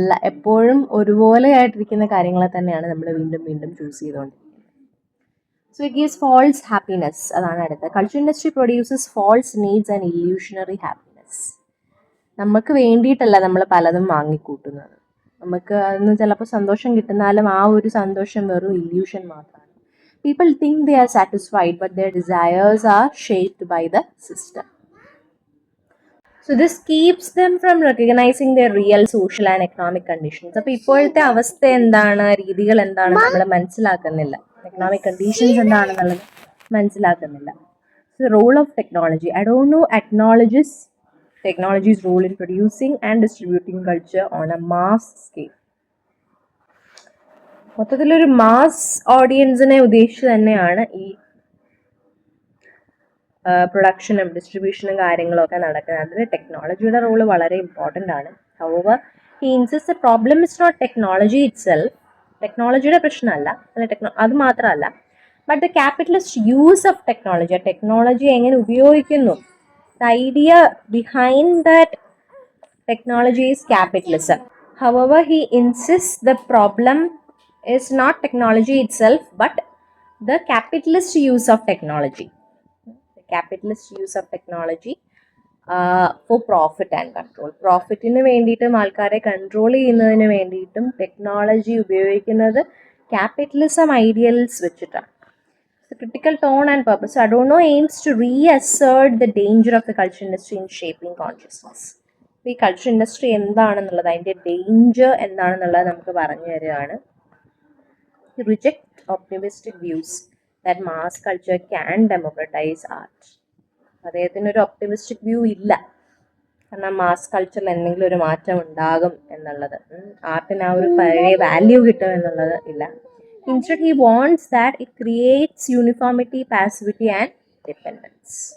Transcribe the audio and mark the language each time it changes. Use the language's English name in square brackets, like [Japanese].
[Malayalam] എപ്പോഴും ഒരുപോലെ ആയിട്ടിരിക്കുന്ന കാര്യങ്ങളെ തന്നെയാണ് നമ്മൾ വീണ്ടും വീണ്ടും ചൂസ് ചെയ്തുകൊണ്ടിരിക്കുന്നത്. [English] So it gives false happiness. [Malayalam] അതാണ് അടുത്തത്. [English] Culture industry produces false needs and illusionary happiness. [Malayalam] നമുക്ക് വേണ്ടിയിട്ടല്ല നമ്മൾ പലതും വാങ്ങിക്കൂട്ടുന്നത്. നമുക്ക് അതിന് ചിലപ്പോൾ സന്തോഷം കിട്ടുന്നാലും ആ ഒരു സന്തോഷം വെറും ഇല്യൂഷൻ മാത്രമാണ്. [English] People think they are satisfied, but their desires are shaped by the system. So this keeps them from recognizing their real social and economic conditions. [Malayalam] അപ്പോൾ ഇപ്പോഴത്തെ അവസ്ഥ എന്താണ്, രീതികൾ എന്താണ് നമ്മൾ മനസ്സിലാക്കുന്നില്ല. എക്കണോമിക് കണ്ടീഷൻസ് എന്താണെന്നുള്ളത് മനസ്സിലാക്കുന്നില്ല. [English] So the role of technology. I don't know acknowledges technology's role in producing and distributing culture on a mass scale. [Malayalam] മൊത്തത്തിലൊരു മാസ് ഓഡിയൻസിനെ ഉദ്ദേശിച്ച് തന്നെയാണ് ഈ പ്രൊഡക്ഷനും ഡിസ്ട്രിബ്യൂഷനും കാര്യങ്ങളൊക്കെ നടക്കുന്നത്. അതിൽ ടെക്നോളജിയുടെ റോള് വളരെ ഇമ്പോർട്ടൻ്റ് ആണ്. [English] However he insist the problem is not technology itself. [Malayalam] ടെക്നോളജിയുടെ പ്രശ്നമല്ല, അത് മാത്രമല്ല, [English] But the capitalist use of technology. [Malayalam] ആ ടെക്നോളജി എങ്ങനെ ഉപയോഗിക്കുന്നു. [English] The idea behind that technology is capitalism. However, he insists the problem is not technology itself, but the capitalist use of technology. The capitalist use of technology for profit and control. [Malayalam] പ്രോഫിറ്റിന് വേണ്ടിയിട്ടും ആൾക്കാരെ control ചെയ്യുന്നതിന് വേണ്ടിയിട്ടും technology ഉപയോഗിക്കുന്നത് capitalism ideals വെച്ചിട്ടാണ്. [English] The critical tone and purpose. Adorno aims to reassert the danger of the culture industry in shaping consciousness. [Malayalam] ഈ culture industry എന്താണെന്നുള്ളത്, അതിൻ്റെ danger എന്താണെന്നുള്ളത് നമുക്ക് പറഞ്ഞു തരികയാണ്. [English] Reject optimistic views that mass culture can democratize art. [Malayalam] അദ്ദേഹത്തിനൊരു optimistic view ഇല്ല, കാരണം mass കൾച്ചറിൽ എന്തെങ്കിലും ഒരു മാറ്റം ഉണ്ടാകും എന്നുള്ളത്, ആർട്ടിന് ആ ഒരു പഴയ വാല്യൂ കിട്ടും എന്നുള്ളത് ഇല്ല. [English] Instead, he wants that it creates uniformity, passivity and dependence.